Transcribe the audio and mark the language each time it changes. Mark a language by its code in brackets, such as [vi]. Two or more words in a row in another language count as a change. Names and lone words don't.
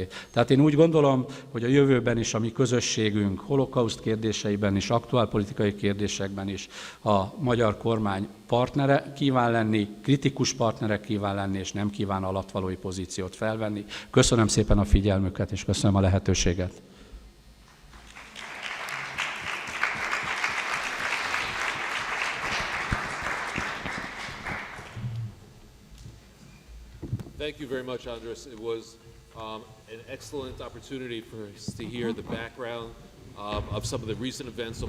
[hu] Tehát én úgy gondolom, hogy a jövőben is a mi közösségünk holokauszt kérdéseiben is, aktuálpolitikai kérdésekben is a magyar kormány partnere kíván lenni, kritikus partnere kíván lenni, és nem kíván alattvalói pozíciót felvenni. Köszönöm szépen a figyelmüket, és köszönöm a lehetőséget. [en] Thank you very much, András. It was an excellent opportunity for us to hear the background of some of the recent events over